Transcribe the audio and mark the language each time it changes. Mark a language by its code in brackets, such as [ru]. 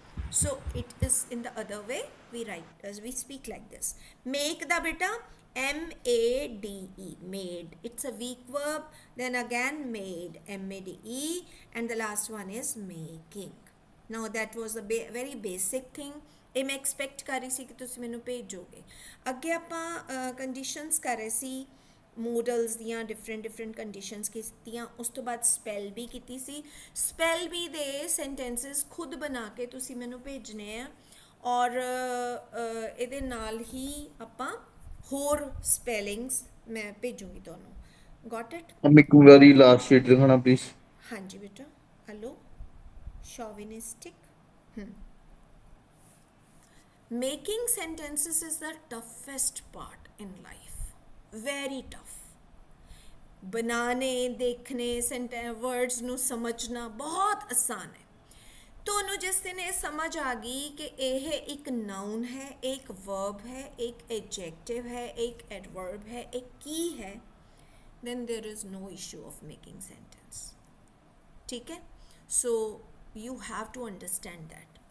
[en] So it is in the other way we write as we speak like this. Make the beta, M-A-D-E, made. It's a weak verb. Then again made, M-A-D-E, and the last one is making. Now that was a very basic thing. [pa] ਇਹ ਮੈਂ expect ਕਰ ਰਹੀ ਸੀ ਕਿ ਤੁਸੀਂ ਮੈਨੂੰ ਭੇਜੋਗੇ. ਅੱਗੇ ਆਪਾਂ ਕੰਡੀਸ਼ਨਸ ਕਰ ਰਹੇ ਸੀ, ਮੋਡਲਸ ਦੀਆਂ ਡਿਫਰੈਂਟ ਕੰਡੀਸ਼ਨਸ ਕੀਤੀਆਂ. ਉਸ ਤੋਂ ਬਾਅਦ ਸਪੈਲ ਬੀ ਕੀਤੀ ਸੀ. ਸਪੈਲ ਬੀ ਦੇ ਸੈਂਟੈਂਸਸ ਖੁਦ ਬਣਾ ਕੇ ਤੁਸੀਂ ਮੈਨੂੰ ਭੇਜਣੇ ਆ, ਔਰ ਇਹਦੇ ਨਾਲ ਹੀ ਆਪਾਂ ਹੋਰ ਸਪੈਲਿੰਗਸ ਮੈਂ ਭੇਜੂੰਗੀ ਤੁਹਾਨੂੰ. Goat it? [hi] हम एक बारी लास्ट शीट दिखाना प्लीज. [pa] ਹਾਂਜੀ ਬੇਟਾ, hello ਸ਼ੋਵਿਨਿਸਟਿਕ. [en] Making sentences is the toughest part in life. Very tough. [pa] बनाने, देखने, वर्ड्स ਨੂੰ ਸਮਝਣਾ ਬਹੁਤ ਆਸਾਨ ਹੈ. ਤੁਹਾਨੂੰ ਜਿਸ ਦਿਨ ਇਹ ਸਮਝ ਆ ਗਈ ਕਿ ਇਹ ਇੱਕ ਨਾउन ਹੈ, ਇੱਕ verb ਹੈ, ਇੱਕ adjective ਹੈ, ਇੱਕ adverb ਹੈ, ਇੱਕ ਕੀ ਹੈ, [en] then there is no issue of making sentence. [hi] ठीक है? [en] So you have to understand that.